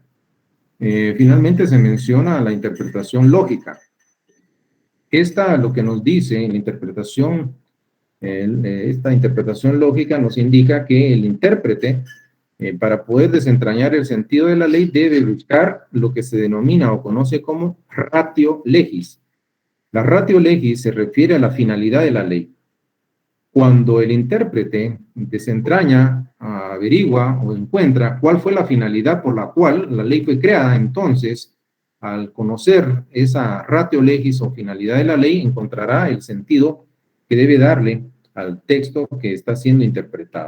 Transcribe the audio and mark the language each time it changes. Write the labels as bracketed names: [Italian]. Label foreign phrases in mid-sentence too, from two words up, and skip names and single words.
[Spanish] Finalmente se menciona la interpretación lógica. Esta lo que nos dice en la interpretación, esta interpretación lógica nos indica que el intérprete, para poder desentrañar el sentido de la ley, debe buscar lo que se denomina o conoce como [Latin] ratio legis. [Spanish] La [Latin] ratio legis [Spanish] se refiere a la finalidad de la ley. Cuando el intérprete desentraña, averigua o encuentra cuál fue la finalidad por la cual la ley fue creada, entonces, al conocer esa [Latin] ratio legis [Spanish] o finalidad de la ley, encontrará el sentido que debe darle al texto que está siendo interpretado.